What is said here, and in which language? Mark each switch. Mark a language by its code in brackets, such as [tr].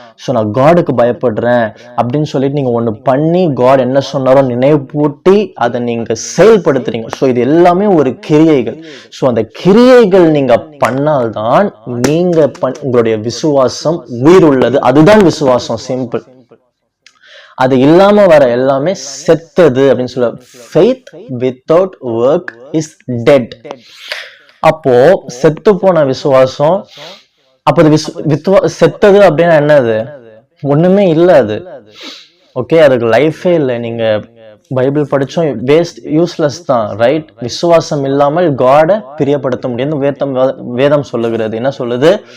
[ta] So நான் காடுக்கு பயப்படுறேன் அப்படின்னு சொல்லிட்டு நீங்க ஒண்ணு பண்ணி காட் என்ன சொன்னாரோ நினைவு பூட்டி அதை நீங்க செயல்படுத்துறீங்க. ஸோ இது எல்லாமே ஒரு கிரியைகள். ஸோ அந்த கிரியைகள் நீங்க பண்ணால்தான் நீங்க உங்களுடைய விசுவாசம் உயிர் உள்ளது. அதுதான் விசுவாசம், சிம்பிள். அது இல்லாம வர எல்லாமே செத்தது அப்படின்னு சொல்ல. [en] faith without work is dead. [ta] அப்போ செத்து போன விசுவாசம், அப்ப செத்தது அப்படின்னா என்னது, ஒண்ணுமே இல்ல அது. ஓகே, அதுக்கு லைஃபே இல்லை. நீங்க பைபிள் படிச்சோம், வேஸ்ட், யூஸ்லெஸ் தான், ரைட்? விசுவாசம் இல்லாமல் காடை பிரியப்படுத்த முடியாது. வேதம் சொல்லுகிறது, என்ன சொல்லுது?